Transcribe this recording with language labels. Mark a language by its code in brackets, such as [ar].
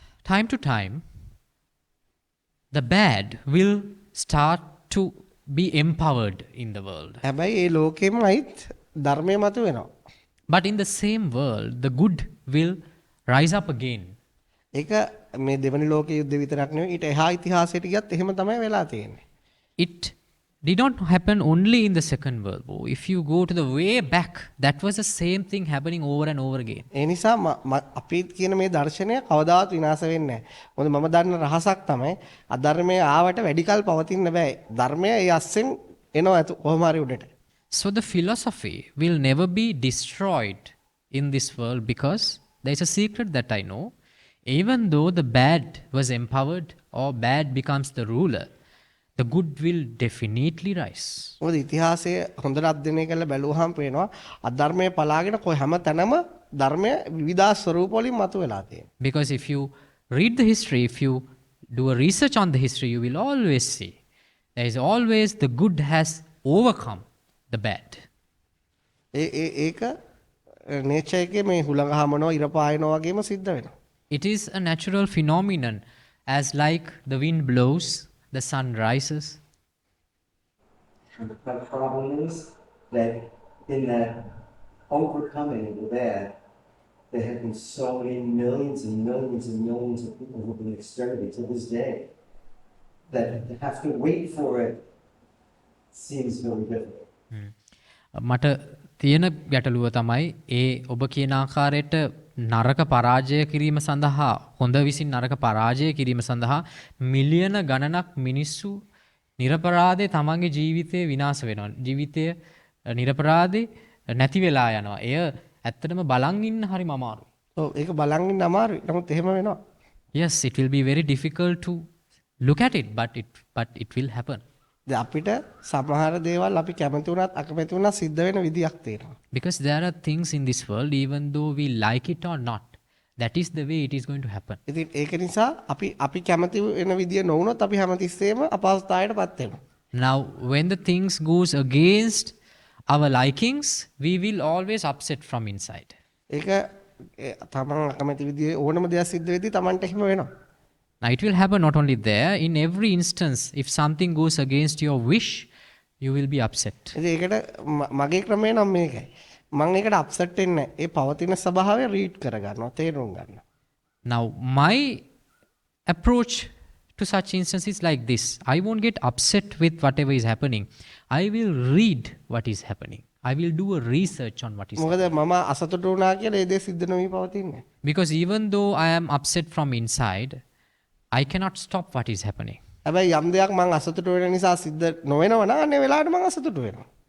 [en] Time to time, the bad will start to be empowered in the world. [si] හැබැයි ඒ ලෝකෙම අයිත් ධර්මය මතු වෙනවා. [en] But in the same world, the good will rise up again. [si] ඒක මේ දෙවනි ලෝක යුද්ධ විතරක් නෙවෙයි ඊට එහා ඉතිහාසයට ගියත් එහෙම තමයි වෙලා තියෙන්නේ. [en] It did not happen only in the Second World War. If you go to the way back, that was the same thing happening over and over again. [si] ඒ නිසා අපි කියන මේ දර්ශනය කවදාවත් විනාශ වෙන්නේ නැහැ. මොකද මම දන්න රහසක් තමයි අධර්මය ආවට වැඩි කල් පවතින්න බෑ. ධර්මය ඒ අස්සෙන් එනවා කොහොම හරි උඩට. [en] So the philosophy will never be destroyed in this world because there is a secret that I know. Even though the bad was empowered or bad becomes the ruler, the good will definitely rise. [si] මොකද ඉතිහාසය හොඳට අධ්‍යයනය කරලා බැලුවහම පේනවා අධර්මය පලාගෙන කොයි හැම තැනම ධර්මය විවිධ ස්වරූප වලින් මතුවලා තියෙනවා. [en] Because if you read the history, if you do a research on the history, you will always see there is always the good has overcome the bad. [si] ඒක නේචර් එකේ මේ හුළඟ හමනවා ඉර පායනවා වගේම සිද්ධ වෙනවා. [en] It is a natural phenomenon, as like the wind blows, the sun rises. And the problem is that in that overcoming the bad, there have been so many millions and millions and millions of people who have been exterminated to this day that to have to wait for it seems very difficult. [si] මට තියෙන ගැටලුව තමයි ඒ ඔබ කියන ආකාරයට නරක පරාජය කිරීම සඳහා හොඳ විසින් නරක පරාජය කිරීම සඳහා මිලියන ගණනක් මිනිස්සු නිරපරාධේ තමන්ගේ ජීවිතය විනාශ වෙනවා. ජීවිතය නිරපරාධේ නැති වෙලා යනවා. එය ඇත්තටම බලන් ඉන්න හරිම අමාරුයි. ඔව් ඒක බලන් ඉන්න අමාරුයි. නමුත් එහෙම වෙනවා. [en] Yes, it will be very difficult to look at it, but it will happen. [si] දැන් අපිට සමහර දේවල් අපි කැමති වුණත් අකමැති වුණත් සිද්ධ වෙන විදියක් තියෙනවා. [en] Because there are things in this world, even though we like it or not, that is the way it is going to happen. [si] ඉතින් ඒක නිසා අපි කැමති වෙන විදිය නොවුනොත් අපි හැමතිස්සෙම අපහසුතාවයටපත් වෙනවා. [en] Now, when the things goes against our likings, we will always upset from inside. [si] ඒක තමන් අකමැති විදිය ඕනම දෙයක් සිද්ධ වෙද්දී තමන්ට එහෙම වෙනවා. [en] Now, it will happen not only there, in every instance, if something goes against your wish, you will be upset. [si] ඉතින් ඒකට මගේ ක්‍රමය නම් මේකයි. මම ඒකට අප්සෙට් වෙන්නේ නැහැ. ඒ පවතින ස්වභාවය රීඩ් කරගන්නවා, තේරුම් ගන්නවා. [en] Now, my approach to such instances like this, I won't get upset with whatever is happening. I will read what is happening. I will do a research on what is happening. [si] මොකද මම අසතුටු වුණා කියලා ඒ දේ සිද්ධ නොවි පවතින්නේ. [en] Because even though I am upset from inside, I cannot stop what is happening. [si] හැබැයි යම් දෙයක් මම අසතුටු වෙන නිසා සිද්ධ නොවෙනවා නම් අනේ වෙලාවට මම අසතුටු වෙනවා.